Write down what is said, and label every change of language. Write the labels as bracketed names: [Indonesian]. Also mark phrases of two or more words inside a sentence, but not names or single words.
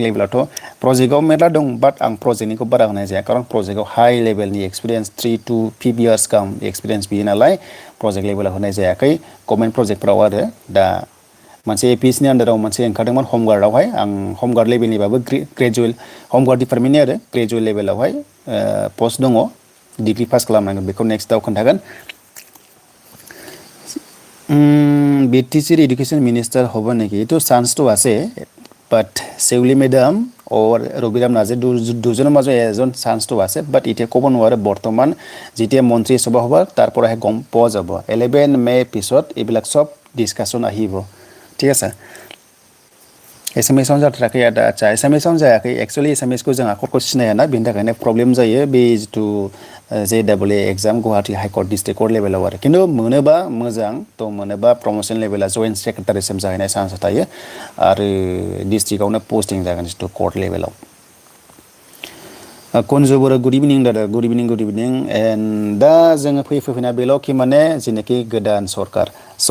[Bodo] लेभेलावथ' प्रजेक्टआव मेरला दं बाट आं प्रजेक्टनिखौ बारा होनाय जाया खारन प्रजेक्टआव हाई लेभेलनि एक्सपिरियेन्स [English] 3 to 5 years [Bodo] गाहाम एक्सपिरियेन्स बियो नालाय प्रजेक्ट लेभेलाव होनाय जायाखै गभर्नमेन्ट प्रजेक्टफोराव आरो दा मोनसे APSCनि आन्दाराव मोनसे ओंखारदोंमोन हमगार्डआवहाय आं हमगार्ड लेभेलनिबाबो [English] graduate home guard department [Bodo] आरो ग्रेजुवेट लेभेलावहाय पस्ट दङ डिग्री पास खालामनांगोन बेखौ नेक्स्टआव खोन्थागोन [English] BTC education minister [Assamese] হবে নাকি এইটো চান্সটো আছে বাট সেউলি মেডাম और रबिराम नार्जी দুজনৰ মাজত এজন চান্সটো আছে বাট এতিয়া ক'ব নোৱাৰে বৰ্তমান যেতিয়া মন্ত্ৰী সভা হ'ব তাৰ পৰাহে গম পোৱা যাব 11 মে পিছত এইবিলাক সব ডিসকাশন আহিব ঠিক আছে [Bodo] एसामिसावनो जाथाराखै आदा आच्छा एसामिसावनो जायाखै एक्चुअली एसामिसखौ जों आखरखौ सिनाया ना बेनि थाखायनो प्रब्लेम जायो बे जिथु JEE एग्जाम गुवाहाटी [English] High Court district court [Bodo] लेभेलाव आरो खिन्थु मोनोबा मोजां थ' मोनोबा प्रमोशन लेभेला जइन्ट सेक्रेटारिसिम जाहैनाय चान्स थायो आरो डिस्ट्रिक्टआवनो पोस्टिं जागोन जिथु कर्ट लेभेलाव कन्जुबर [English] good evening [Bodo] दादा [English] good evening [Bodo] एन्ड दा जोङो फैना बेल'खि माने जेनाखि गोदान सरकार स'